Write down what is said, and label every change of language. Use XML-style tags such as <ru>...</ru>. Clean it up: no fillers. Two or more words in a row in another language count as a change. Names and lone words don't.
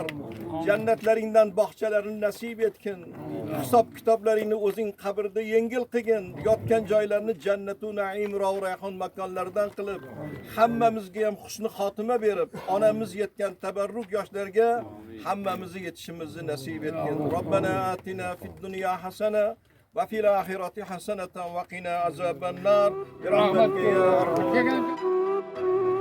<uz>Jannatlaringdan bog'chalarini nasib etgin. Hisob kitoblaringni o'zing qabrda yengil qilgin. Yotgan joylarni</uz> <ar>جنة النعيم</ar> <uz>rayhon makonlaridan qilib, hammamizga ham husni xotima berib, onamiz yetgan tabarruk yoshlarga hammamizni yetishimizni nasib etgin.</uz> <ar>ربنا آتنا في الدنيا حسنة وفي الآخرة حسنة وقنا عذاب النار برحمتك يا أرحم الراحمين.</ar>